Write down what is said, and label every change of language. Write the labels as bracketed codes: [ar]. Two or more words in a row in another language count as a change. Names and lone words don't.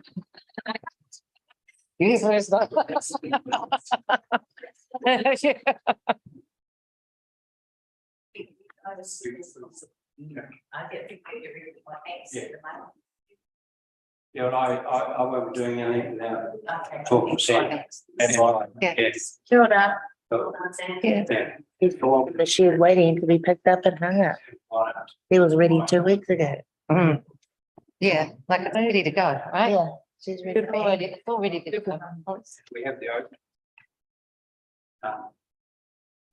[en] Yes, it's not. Yeah, and I won't be doing anything without talking to Sam. [mi] Kia ora. [en] She was waiting to be picked up and hung up. He was ready 2 weeks ago. Yeah, like it's ready to go, right? Yeah, she's ready. It's all ready to go. We have the open.